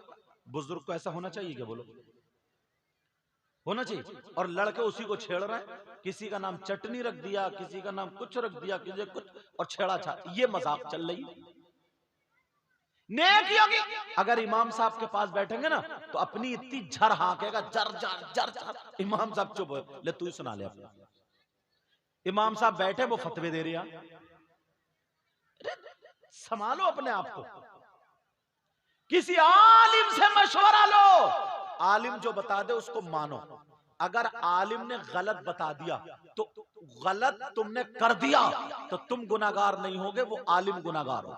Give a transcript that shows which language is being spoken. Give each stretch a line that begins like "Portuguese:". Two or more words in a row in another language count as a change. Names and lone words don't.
Hindi: बुजुर्ग को ऐसा होना चाहिए क्या, बोलो होना चाहिए। और लड़के उसी को छेड़ रहे हैं, किसी का नाम चटनी रख दिया, किसी का नाम कुछ रख दिया, किसी कुछ, और छेड़ा छा, ये मजाक चल रही। नेकी होगी अगर इमाम साहब के पास बैठेंगे ना तो अपनी इतनी झर हाँकेगा, जर जर जर जर। इमाम साहब चुप हो, ले तू ही सुना ले अपना। इमाम साहब बैठे, वो फतवे दे रहा, संभालो अपने आप को, किसी आलिम से मशवरा लो, आलिम जो बता दे उसको मानो। अगर आलिम ने गलत बता दिया तो गलत तुमने कर दिया तो तुम गुनाहगार नहीं होगे, वो आलिम गुनाहगार हो।